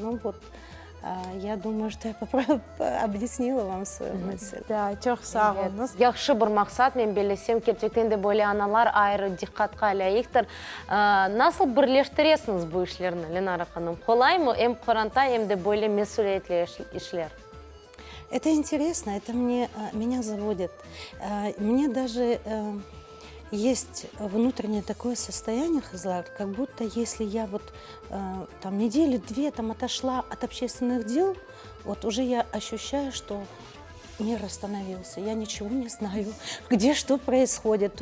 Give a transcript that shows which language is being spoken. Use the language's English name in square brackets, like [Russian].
[Russian] Ну вот, я думаю, что я объяснила вам свою мысль. [Crimean Tatar] Да, çok sağ olunuz. Yaxşı bir maqsad, men belesem, gerçekten de böyle analar ayrı dikkatga layıktır. Nasıl birleştiresiniz bu işlerini, Ленара Hanım? Kolay mı? Hem Kur'an'ta hem de böyle mesuliyetli işler. [Russian] Это интересно, это меня заводит. Мне даже есть внутреннее такое состояние, Хазлар, как будто если я вот там неделю-две там отошла от общественных дел, вот уже я ощущаю, что мир остановился, я ничего не знаю, где что происходит.